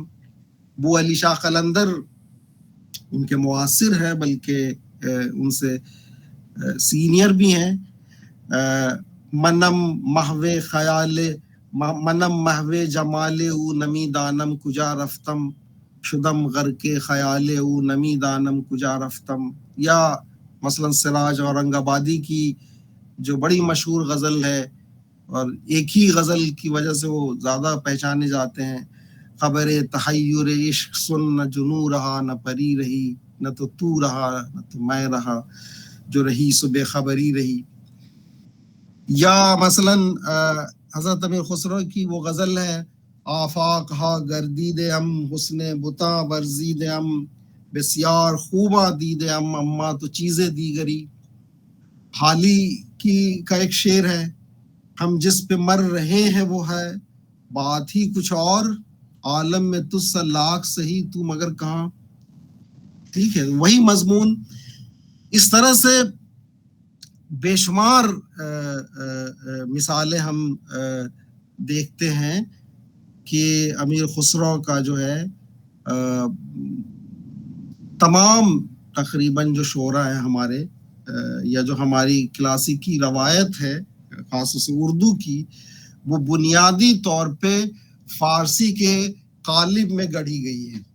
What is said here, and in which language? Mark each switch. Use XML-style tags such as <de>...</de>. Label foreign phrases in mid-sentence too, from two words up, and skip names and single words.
<ur>بو علی شاہ قلندر ان کے معاصر ہیں، بلکہ ان سے سینئر بھی ہیں.</ur> <fa>منم محو خیال منم محو جمال او نمی دانم کجا رفتم شدم غرق خیال او نمی دانم کجا رفتم.</fa> <ur>یا مثلا سراج اورنگ آبادی کی جو بڑی مشہور غزل ہے اور ایک ہی غزل کی وجہ سے وہ زیادہ پہچانے جاتے ہیں، خبر تحیر عشق سن نہ جنو رہا نہ پری رہی، نہ تو رہا نہ تو میں رہا، جو رہی سو بے خبری رہی. یا مثلا حضرت امیر خسرو کی وہ غزل ہے،</ur> <fa>آفاق ہا گردید ام حسن بتاں ورزید ام بسیار خوباں دید ام اما تو چیزیں دیگری.</fa> <ur>حالی کا ایک شعر ہے، ہم جس پہ مر رہے ہیں وہ ہے بات ہی کچھ اور، عالم میں تجھ سا لاکھ سہی تو مگر کہاں. ٹھیک ہے، وہی مضمون. اس طرح سے بے شمار مثالیں ہم دیکھتے ہیں کہ امیر خسرو کا جو ہے تمام تقریباً جو شعراء ہیں ہمارے، یا جو ہماری کلاسیکی روایت ہے خاص طور سے اردو کی، وہ بنیادی طور پہ فارسی کے قالب میں گڑھی گئی ہے.</ur>